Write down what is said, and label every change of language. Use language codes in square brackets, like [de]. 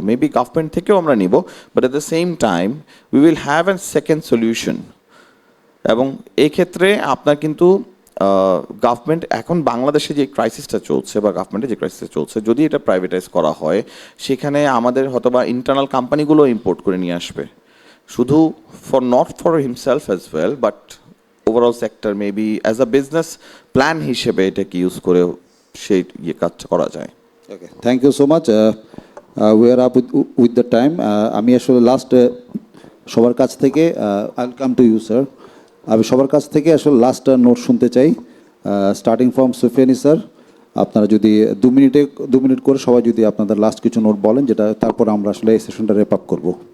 [en] maybe [bn] government থেকেও আমরা নিব, [en] But at the same time we will have an second solution. [bn] এবং এক্ষেত্রে আপনার কিন্তু গভর্নমেন্ট এখন বাংলাদেশে যে ক্রাইসিসটা চলছে, বা গভর্নমেন্টের যে ক্রাইসিসটা চলছে, যদি এটা প্রাইভেটাইজ করা হয়, সেখানে আমাদের হয়তো বা ইন্টারনাল কোম্পানিগুলো ইম্পোর্ট করে নিয়ে আসবে, [en] শুধু for not for himself as well but overall sector maybe as a business plan [bn] হিসেবে এটাকে ইউজ করে সেই কাজটা করা যায়। [en] Okay, thank you so much. We are up with the time. [bn] আমি আসলে লাস্ট সবার কাছ থেকে [en] I come to you sir, [bn] আমি সবার কাছ থেকে আসলে লাস্ট নোট শুনতে চাই, স্টার্টিং ফ্রম সুফিয়ানি স্যার। আপনারা যদি 2 মিনিট করে সবাই যদি আপনাদের লাস্ট কিছু নোট বলেন, যেটা তারপর আমরা আসলে এই সেশনটা রেপ আপ করবো।